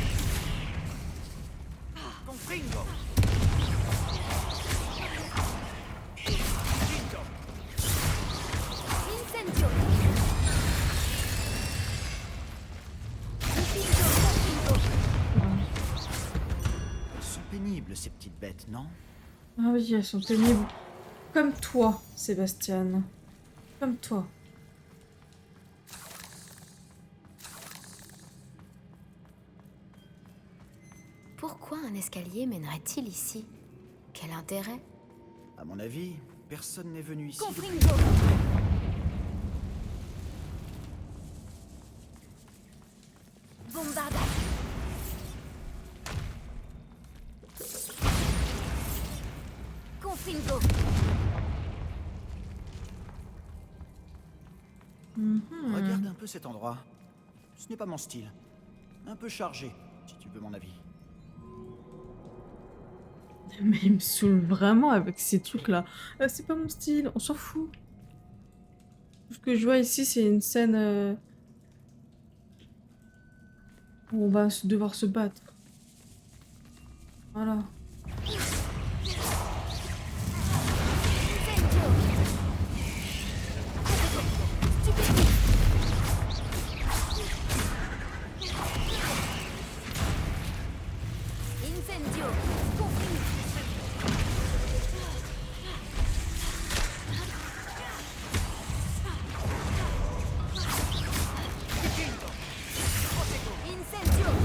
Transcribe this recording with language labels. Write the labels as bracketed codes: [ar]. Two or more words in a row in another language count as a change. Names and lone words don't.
[fr] Confringo. Incendio. [la] Divingo. Confringo. [fr] Elles sont pénibles, ces petites bêtes, non? Ah oui, elles sont pénibles. Comme toi, Sébastien. Comme toi. Pourquoi un escalier mènerait-il ici? Quel intérêt? À mon avis, personne n'est venu ici. [la] Confringo. Bombarda. [fr] Confringo. Mhm. Regarde un peu cet endroit. Ce n'est pas mon style. Un peu chargé, si tu veux mon avis. Mais il me saoule vraiment avec ces trucs-là. C'est pas mon style, on s'en fout. Tout ce que je vois ici, c'est une scène... On va devoir se battre. Voilà. Incendio. Incendio.